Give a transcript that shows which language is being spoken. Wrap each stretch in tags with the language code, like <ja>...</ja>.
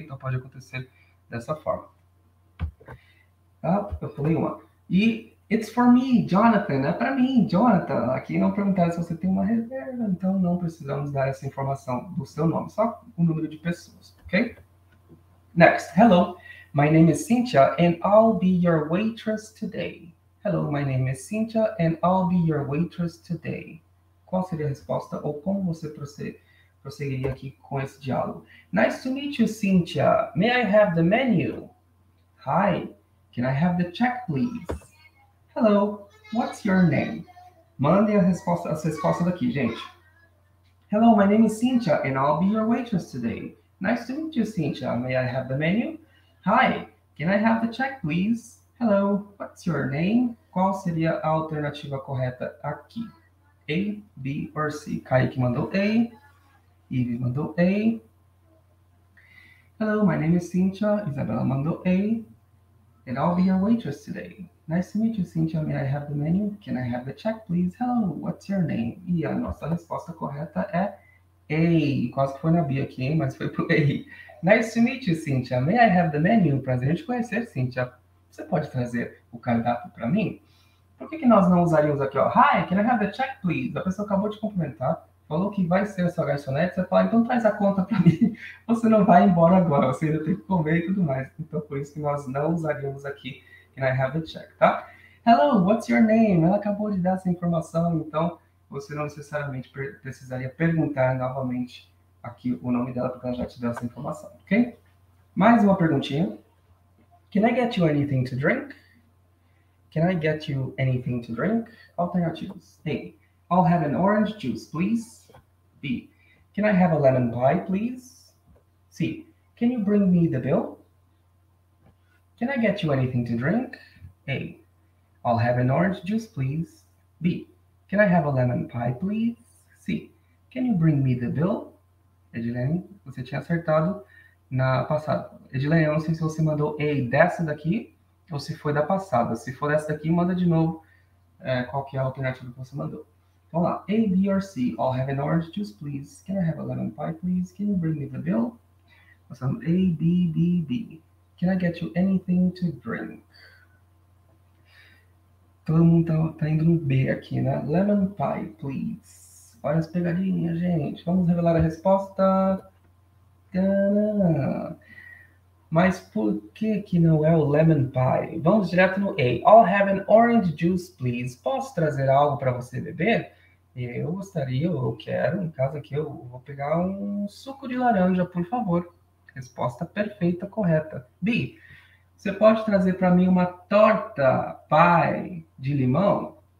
<pt>Então pode acontecer dessa forma. Eu pulei uma. E</pt> <en>it's for me,</en> <pt>Jonathan. É para mim, Jonathan. Aqui não perguntaram se você tem uma reserva, então não precisamos dar essa informação do seu nome, só o número de pessoas, ok?</pt> <en>Next, hello. My name is Cynthia and I'll be your waitress today. Hello, my name is Cynthia and I'll be your waitress today.</en> <pt>Qual seria a resposta ou como você prosseguiria aqui com esse diálogo?</pt> <en>Nice to meet you, Cynthia. May I have the menu? Hi, can I have the check, please? Hello, what's your name?</en> <pt>Mandem as respostas daqui, gente.</pt> <en>Hello, my name is Cynthia and I'll be your waitress today. Nice to meet you, Cynthia. May I have the menu? Hi, can I have the check, please? Hello, what's your name?</en> <pt>Qual seria a alternativa correta aqui? A, B or C? Kaique mandou A. Ivy mandou A.</pt> <en>Hello, my name is Cynthia.</en> <pt>Isabela mandou A.</pt> <en>And I'll be your waitress today. Nice to meet you, Cynthia. May I have the menu? Can I have the check, please? Hello, what's your name?</en> <pt>E a nossa resposta correta é A. Quase que foi na B aqui, hein? Mas foi pro A.</pt> <en>Nice to meet you, Cynthia. May I have the menu?</en> <pt>Prazer em te conhecer, Cynthia. Você pode trazer o cardápio para mim? Por que nós não usaríamos aqui, ó?</pt> <en>Hi, can I have the check, please?</en> <pt>A pessoa acabou de cumprimentar, falou que vai ser a sua garçonete, você fala, então traz a conta para mim. Você não vai embora agora, você ainda tem que comer e tudo mais. Então, por isso que nós não usaríamos aqui</pt> <en>can I have the check,</en> <pt>tá?</pt> <en>Hello, what's your name?</en> <pt>Ela acabou de dar essa informação, então você não necessariamente precisaria perguntar novamente aqui o nome dela, porque ela já te deu essa informação, ok? Mais uma perguntinha.</pt> <en>Can I get you anything to drink? Can I get you anything to drink?</en> <pt>Alternativas.</pt> <en>A. I'll have an orange juice, please. B. Can I have a lemon pie, please? C. Can you bring me the bill? Can I get you anything to drink? A. I'll have an orange juice, please. B. Can I have a lemon pie, please? C. Can you bring me the bill?</en> <pt>Edilene, você tinha acertado na passada. Edilene, eu não sei se você mandou A dessa daqui ou se foi da passada. Se for dessa daqui, manda de novo qual que é a alternativa que você mandou. Vamos lá. A, B or C?</pt> <en>I'll have an orange juice, please. Can I have a lemon pie, please? Can you bring me the bill?</en> <pt>Passando</pt> <en>A, B, B, B. Can I get you anything to drink?</en> <pt>Todo mundo tá indo no B aqui, né?</pt> <en>Lemon pie, please.</en> <pt>Olha as pegadinhas, gente. Vamos revelar a resposta. Tadã! Mas por que não é o lemon pie? Vamos direto no A.</pt> <en>I'll have an orange juice, please.</en> <pt>Posso trazer algo para você beber? Eu gostaria, eu quero, no caso aqui, eu vou pegar um suco de laranja, por favor. Resposta perfeita, correta. B. Você pode trazer para mim uma torta pie de limão?</pt>